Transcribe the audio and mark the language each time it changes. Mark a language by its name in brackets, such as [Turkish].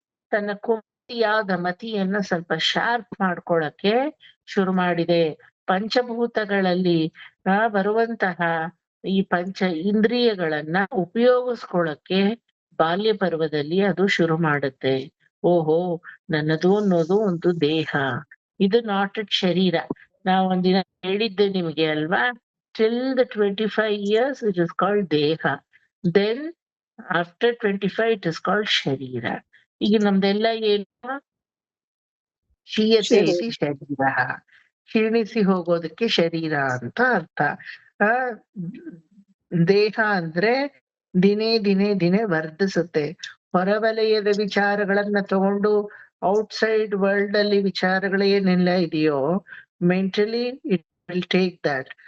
[Kannada] ತನ್ನ ಕುಮತಿಯಾದ ಮತಿಯನ್ನ ಸ್ವಲ್ಪ ಶಾರ್ಪ್ ಮಾಡ್ಕೊಳಕ್ಕೆ ಶುರು ಮಾಡಿದೆ. ಪಂಚಭೂತಗಳಲ್ಲಿ ಬರುವಂತಹ ಈ ಪಂಚ ಇಂದ್ರಿಯಗಳನ್ನ ಉಪಯೋಗಿಸ್ಕೊಳಕ್ಕೆ ಬಾಲ್ಯ ಪರ್ವದಲ್ಲಿ ಅದು ಶುರು ಮಾಡುತ್ತೆ. ಓಹೋ, ನನ್ನದು ಅನ್ನೋದು ಒಂದು ದೇಹ, ಇದು ನಾಟ್ ಇಟ್ ಶರೀರ. ನಾ ಒಂದಿನ ಹೇಳಿದ್ದೆ ನಿಮ್ಗೆ ಅಲ್ವಾ, [English] till the 25 years it is called ದೇಹ, then after 25 it is called ಶರೀರ. [Kannada] ಈಗ ನಮ್ದೆಲ್ಲ ಏನು, ಕ್ಷೀಯತೆ ಇತಿ ಶರೀರ, ಕ್ಷೀಣಿಸಿ ಹೋಗೋದಕ್ಕೆ ಶರೀರ ಅಂತ ಅರ್ಥ. ಆ ದೇಹ ಅಂದ್ರೆ ದಿನೇ ದಿನೇ ದಿನೇ ವರ್ಧಿಸುತ್ತೆ. ಹೊರವಲಯದ ವಿಚಾರಗಳನ್ನ ತಗೊಂಡು [English] outside world [Kannada] ಅಲ್ಲಿ ವಿಚಾರಗಳೇನೆಲ್ಲ ಇದೆಯೋ, [English] Mentally it will take that.